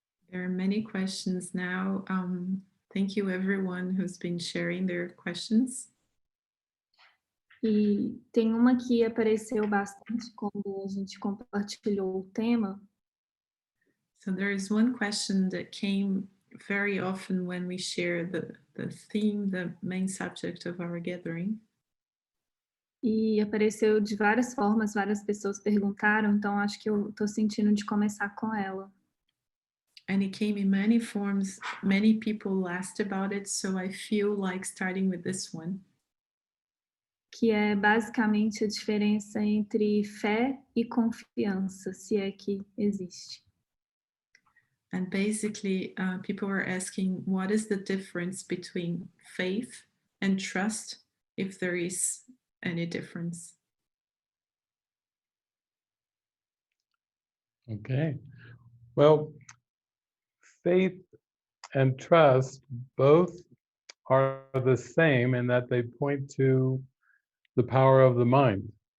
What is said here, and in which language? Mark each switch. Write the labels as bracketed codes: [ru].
[en] There are many questions now. Thank you everyone who's been sharing their questions. [pt] E tem uma que apareceu bastante quando a gente compartilhou o tema. [en] So there is one question that came very often when we share the theme, the main subject of our gathering. [pt] E apareceu de várias formas, várias pessoas perguntaram, então acho que eu estou sentindo de começar com ela. [en] And it came in many forms. Many people asked about it, so I feel like starting with this one. [pt] Que é basicamente a diferença entre fé e confiança, se é que existe. [en] And basically, people were asking, what is the difference between faith and trust, if there is any difference? Okay. Well, faith and trust both are the same in that they point to the power of the mind.